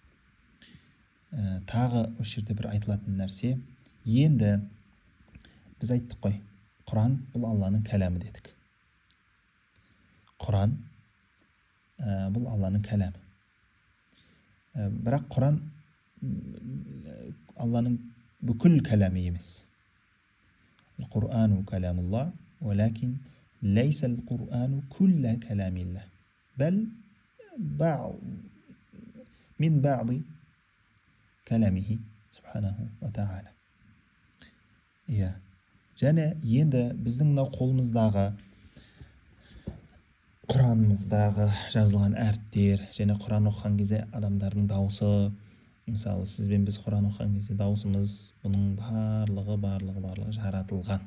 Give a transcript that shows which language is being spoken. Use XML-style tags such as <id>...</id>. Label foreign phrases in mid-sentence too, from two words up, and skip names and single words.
<kk>Тағы осы жерде бір айтылатын нәрсе, енді біз айттық қой, Құран бұл Алланың кәләмі дедік. Құран бұл Алланың кәләмі. Бірақ Құран Алланың бүкіл кәләмі емес.</kk> <ar>القرآن كلام الله، ولكن ليس القرآن كل كلام الله، بل من بعض كلامه سبحانه وتعالى.</ar> <kk>Және енді біздің мынау қолымыздағы Құранымыздағы жазылған әріптер, және Құран оқыған кезде адамдардың дауысы, мысалы сізбен біз Құран оқыған кезде дауысымыз, бұның барлығы жаратылған.</kk>